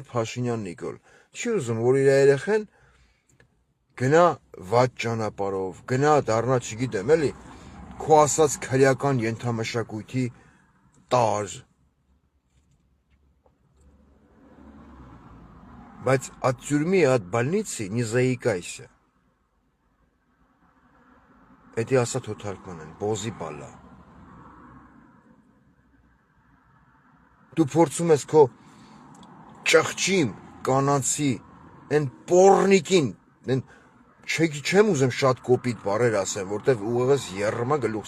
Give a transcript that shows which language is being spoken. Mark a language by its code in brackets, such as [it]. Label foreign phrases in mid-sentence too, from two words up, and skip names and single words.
[hy] Փաշինյան Նիկոլ չի ուզում, որ իր երեխեն գնա վատ ճանապարհով, գնա դառնա, չգիտեմ էլի, քո ասած քրեական ենթամշակույթի տար։ Բայց [ru] от тюрьмы, от больницы не заикайся. [hy] Это ասա թոթարկման են, բոզի բալա։ Դու փորձում ես քո ճղճիմ, կանանցի, են պոռնիկին, են չեմ ուզում շատ կոպիտ բառեր ասեմ, որտեվ ուղղակի երրմա գլուխս